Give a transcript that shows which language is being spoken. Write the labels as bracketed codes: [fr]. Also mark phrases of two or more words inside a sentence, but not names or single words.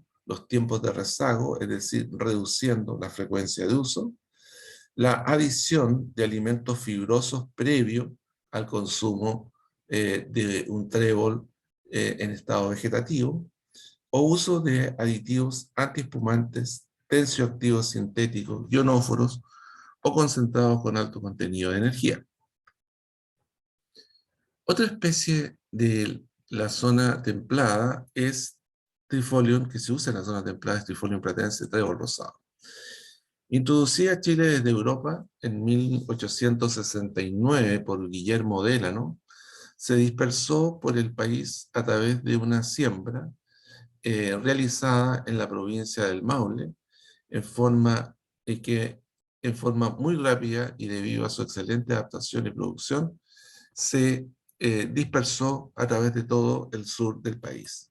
[es] los tiempos de rezago, es decir, reduciendo la frecuencia de uso, la adición de alimentos fibrosos previo al consumo de un trébol en estado vegetativo, o uso de aditivos antiespumantes, tensioactivos sintéticos, ionóforos o concentrados con alto contenido de energía. Otra especie de la zona templada es Trifolium, que se usa en la zona templada, es Trifolium platense, trébol rosado. Introducida a Chile desde Europa en 1869 por Guillermo Delano, se dispersó por el país a través de una siembra realizada en la provincia del Maule en forma, en forma muy rápida y debido a su excelente adaptación y producción, se dispersó a través de todo el sur del país.